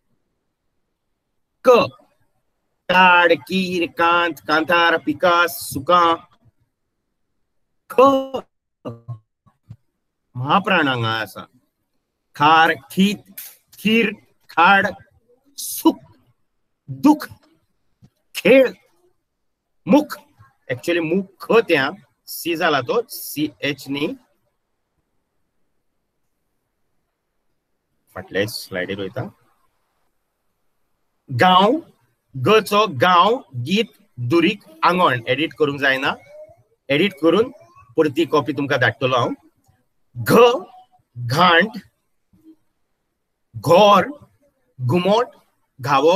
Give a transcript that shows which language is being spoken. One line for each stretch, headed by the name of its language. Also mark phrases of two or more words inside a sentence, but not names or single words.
Konkani: क काड कीर कांत कांतार पिकास सुकां ख महाप्राण हांगा आसा खार खीत खीर खाड सुख दुख खेळ मुख एक्चुअली मुख त्या सी जाला तो सी एच नी फाटल्या स्लायडीर वयता गांव गचो गांव गीत दुरीक आंगण एडिट करूंक जायना एडिट करून परती कॉपी तुमकां धाडटलो हांव घ घांट घोर घुमट घावो